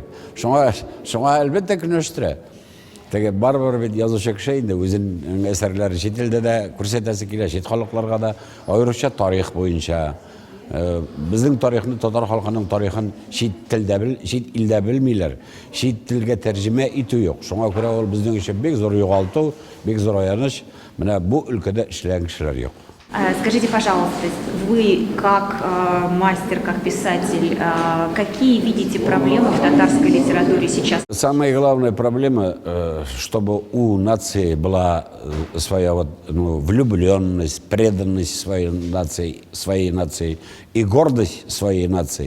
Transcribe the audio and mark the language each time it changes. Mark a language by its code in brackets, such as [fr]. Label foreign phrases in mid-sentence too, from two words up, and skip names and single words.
[tt] Шуңа әлбәттә көндәштерә. Теге барбар бит язучы кеше инде үзенең әсәрләре чит илдә дә күрсәтәсе килә, чит халыкларга да, аеруча тарих буенча. Безнең тарихны, татар халкының тарихын чит илдә белмиләр. Чит телгә тәрҗемә итү юк. Шуңа күрә ул безнең өчен бик зур югалту, бик зур аяныч. Менә бу өлкәдә эшләгән кешеләр юк. [ru] Скажите, пожалуйста, вы как мастер, как писатель, какие видите проблемы в татарской литературе сейчас? Самая главная проблема, чтобы у нации была своя влюбленность, преданность своей нации и гордость своей нации.